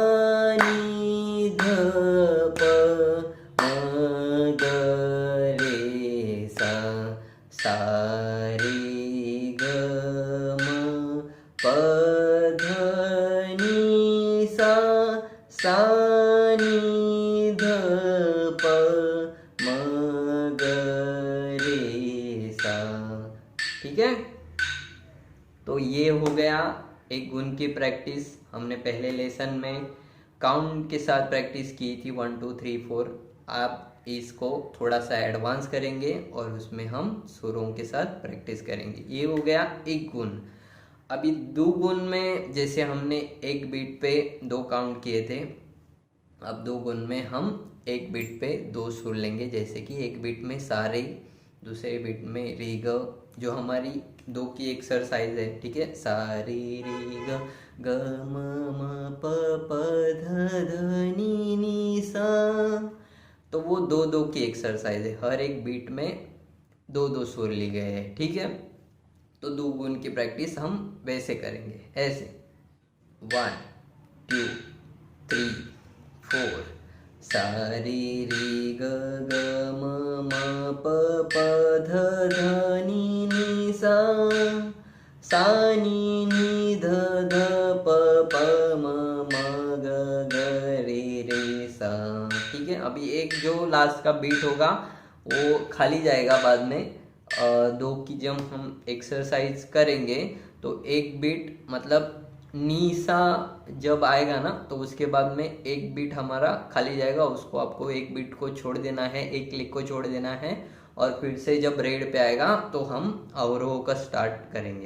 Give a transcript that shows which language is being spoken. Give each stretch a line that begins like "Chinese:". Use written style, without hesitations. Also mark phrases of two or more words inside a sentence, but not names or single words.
Hindi: नि ध प म ग रे सा, सा रे ग म प ध नि सा, सा नि ध प म ग रे सा। ठीक है, तो ये हो गया एक गुण की प्रैक्टिस। हमने पहले लेसन में काउंट के साथ प्रैक्टिस की थी 1 2 3 4। आप इसको थोड़ा सा एडवांस करेंगे और उसमें हम सुरों के साथ प्रैक्टिस करेंगे। ये हो गया एक गुण। अभी दो गुण में जैसे हमने एक बीट पे 2 काउंट किए थे, अब दो गुण में हम एक बीट पे 2 सुर लेंगे। जैसे कि एक बीट में सा रे, दूसरे बीट में रे ग, जो हमारी 2 की एक्सरसाइज है। ठीक है, सा रे रे ग ग म म प प ध ध नि नि सा, तो वो 2 की एक्सरसाइज है, हर एक बीट में 2 सुर लिए गए हैं। ठीक है, तो 2 गुण की प्रैक्टिस हम वैसे करेंगे, ऐसे 1 2 3 4। सा रे रे ग ग म म प प ध ध नि नि सा, सा नि नि ध ध प प म म ग ग रे सा। ठीक है, अभी एक जो लास्ट का बीट होगा वो खाली जाएगा बाद में। 2 की जब हम एक्सरसाइज करेंगे तो एक बीट मतलब नी सा जब आएगा ना तो उसके बाद में एक बीट हमारा खाली जाएगा, उसको आपको एक बीट को छोड़ देना है, एक क्लिक को छोड़ देना है और फिर से जब रेड पे आएगा तो हम अवरोह का स्टार्ट करेंगे।